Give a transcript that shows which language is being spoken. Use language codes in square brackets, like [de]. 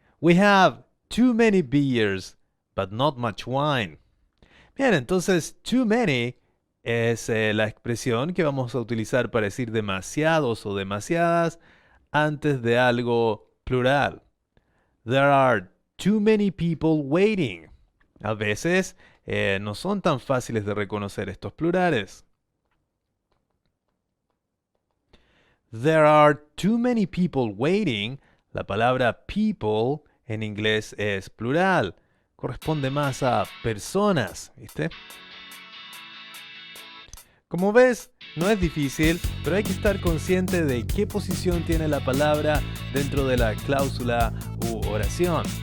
[en] We have too many beers, but not much wine. [es] Bien, entonces [en] too many [es] es la expresión que vamos a utilizar para decir demasiados o demasiadas antes de algo plural. [en] There are too many people waiting. [es] A veces no son tan fáciles de reconocer estos plurales. [en] There are too many people waiting. [es] La palabra people en inglés es plural. Corresponde más a personas, ¿viste? Como ves, no es difícil, pero hay que estar consciente de qué posición tiene la palabra dentro de la cláusula u oración.